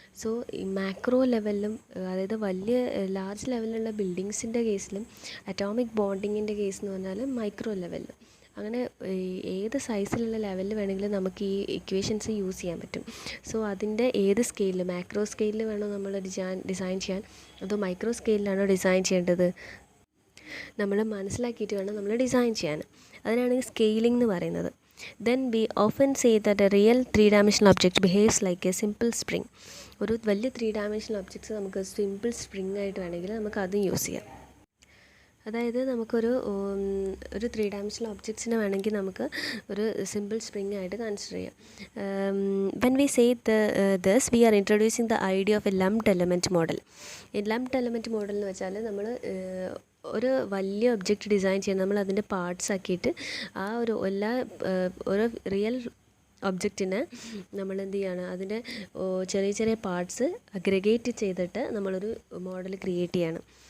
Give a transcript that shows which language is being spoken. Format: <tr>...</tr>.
<ml>So ഈ macro ലെവലിലും, അതായത് വലിയ ലാർജ് ലെവലിലുള്ള ബിൽഡിങ്സിൻ്റെ കേസിലും, അറ്റോമിക് ബോണ്ടിങ്ങിൻ്റെ കേസ് എന്ന് പറഞ്ഞാൽ മൈക്രോ ലെവലിലും, അങ്ങനെ ഏത് സൈസിലുള്ള ലെവലിൽ വേണമെങ്കിലും നമുക്ക് ഈ ഇക്വേഷൻസ് യൂസ് ചെയ്യാൻ പറ്റും. സോ അതിൻ്റെ ഏത് സ്കെയിലിൽ, മാക്രോ സ്കെയിലിൽ വേണോ നമ്മൾ ഡിസൈൻ ചെയ്യാൻ, അതോ മൈക്രോ സ്കെയിലിലാണോ ഡിസൈൻ ചെയ്യേണ്ടത്, നമ്മൾ മനസ്സിലാക്കിയിട്ട് വേണം നമ്മൾ ഡിസൈൻ ചെയ്യാൻ. അതിനാണ് സ്കെയിലിംഗ് എന്ന് പറയുന്നത്.</ml> <en>Then we often say that a real 3-dimensional object behaves like a simple spring.</en> <ml>ഒരു വലിയ 3-dimensional ഒബ്ജക്ട്സ് നമുക്ക് സിമ്പിൾ സ്പ്രിങ് ആയിട്ട് വേണമെങ്കിൽ നമുക്ക് അതും യൂസ് ചെയ്യാം. അതായത് നമുക്കൊരു 3-dimensional ഒബ്ജക്ട്സിനെ വേണമെങ്കിൽ നമുക്ക് ഒരു സിമ്പിൾ സ്പ്രിങ് ആയിട്ട് കൺസിഡർ ചെയ്യാം.</ml> <en>When we say this, we are introducing the idea of a lumped element model.</en> <ml>ഈ lumped element model എന്ന് വെച്ചാൽ നമ്മൾ ഒരു വലിയ ഒബ്ജക്റ്റ് ഡിസൈൻ ചെയ്യാൻ നമ്മൾ അതിൻ്റെ പാർട്സ് ആക്കിയിട്ട് ആ ഒരു ഓരോ റിയൽ ഒബ്ജക്റ്റിനെ നമ്മൾ എന്ത് ചെയ്യാണ്, അതിൻ്റെ ചെറിയ ചെറിയ പാർട്സ് അഗ്രിഗേറ്റ് ചെയ്തിട്ട് നമ്മളൊരു മോഡൽ ക്രിയേറ്റ് ചെയ്യണം.</ml>